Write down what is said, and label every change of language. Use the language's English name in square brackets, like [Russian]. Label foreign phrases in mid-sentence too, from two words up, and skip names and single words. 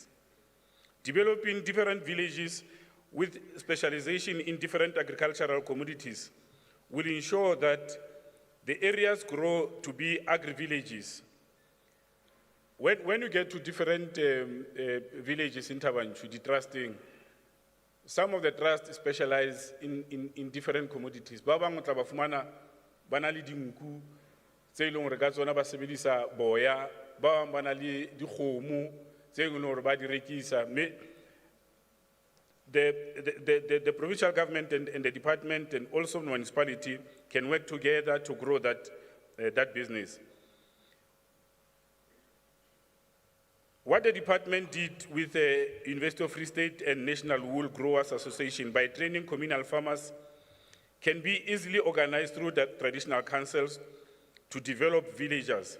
[English] Developing different villages with specialization in different agricultural commodities will ensure that the areas grow to be agri-villages. When you get to different villages in Tabancho, the trusting, some of the trusts specialize in different commodities. [Southern Sotho] Ba bang o tla ba fumana ba na le dinku tse leng hore ka tsona ba sebedisa boya, ba bang ba na le dikgomo tse leng hore ba di rekisa. [English] The provincial government and the department and also the municipality can work together to grow that business. What the department did with the University of Free State and National Wool Growers Association by training communal farmers can be easily organized through the traditional councils to develop villagers.